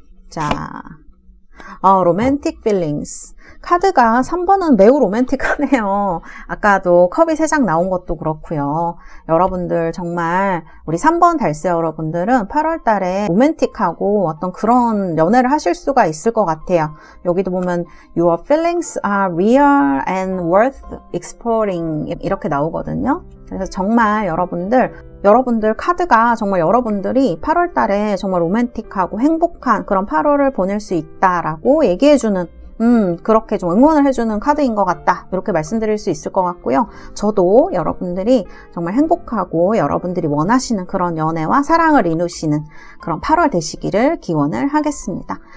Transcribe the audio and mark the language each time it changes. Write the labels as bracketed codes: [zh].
[ko] 자, 로맨틱 필링스. 카드가 3번은 매우 로맨틱하네요. 아까도 컵이 3장 나온 것도 그렇고요. 여러분들 정말 우리 3번 달세 여러분들은 8월 달에 로맨틱하고 어떤 그런 연애를 하실 수가 있을 것 같아요. 여기도 보면 [en] Your feelings are real and worth exploring [ko] 이렇게 나오거든요. 그래서 정말 여러분들 카드가 정말 여러분들이 8월 달에 정말 로맨틱하고 행복한 그런 8월을 보낼 수 있다라고 얘기해주는, 그렇게 좀 응원을 해주는 카드인 것 같다. 이렇게 말씀드릴 수 있을 것 같고요. 저도 여러분들이 정말 행복하고 여러분들이 원하시는 그런 연애와 사랑을 이루시는 그런 8월 되시기를 기원을 하겠습니다.